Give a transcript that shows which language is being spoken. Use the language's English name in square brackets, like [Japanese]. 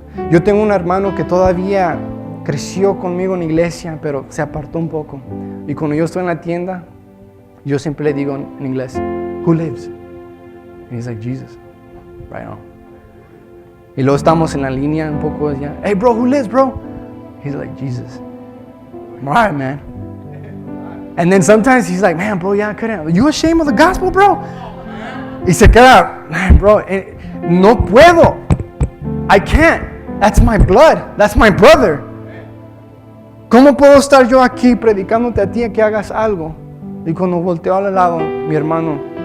[Spanish] Yo tengo un hermano que todavía creció conmigo en la iglesia, pero se apartó un poco. Y cuando yo estoy en la tienda, yo siempre le digo en inglés, [English] who lives? And he's like, Jesus. Right on. [Spanish] Y luego estamos en la línea un poco ya, [English] hey bro, who lives, bro? He's like, Jesus. I'm all right, man. And then sometimes he's like, man, bro, yeah, I couldn't. Are you ashamed of the gospel, bro? [Spanish] Y se queda, [English] man, bro, [Spanish] no puedo. [English] I can't. That's my blood. That's my brother. [Spanish] ¿Cómo puedo estar yo aquí predicándote a ti a que hagas algo? Y cuando volteo al lado, mi hermano